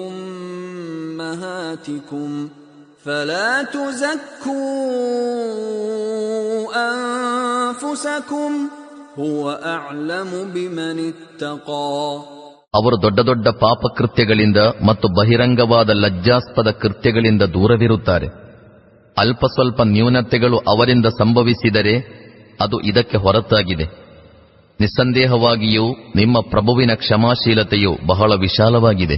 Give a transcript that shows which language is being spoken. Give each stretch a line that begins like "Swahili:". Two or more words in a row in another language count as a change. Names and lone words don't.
Arabic: أمهاتكم فلا تزكوا أنفسكم هو أعلم بمن اتقى.
Kannada: ಅವರು ದೊಡ್ಡ ದೊಡ್ಡ ಪಾಪಕೃತ್ಯಗಳಿಂದ ಮತ್ತು ಬಹಿರಂಗವಾದ ಲಜ್ಜಾಸ್ಪದ ಕೃತ್ಯಗಳಿಂದ ದೂರವಿರುತ್ತಾರೆ. ಅಲ್ಪ ಸ್ವಲ್ಪ ನ್ಯೂನತೆಗಳು ಅವರಿಂದ ಸಂಭವಿಸಿದರೆ ಅದು ಇದಕ್ಕೆ ಹೊರತಾಗಿದೆ. ನಿಸ್ಸಂದೇಹವಾಗಿಯೂ ನಿಮ್ಮ ಪ್ರಭುವಿನ ಕ್ಷಮಾಶೀಲತೆಯು ಬಹಳ ವಿಶಾಲವಾಗಿದೆ.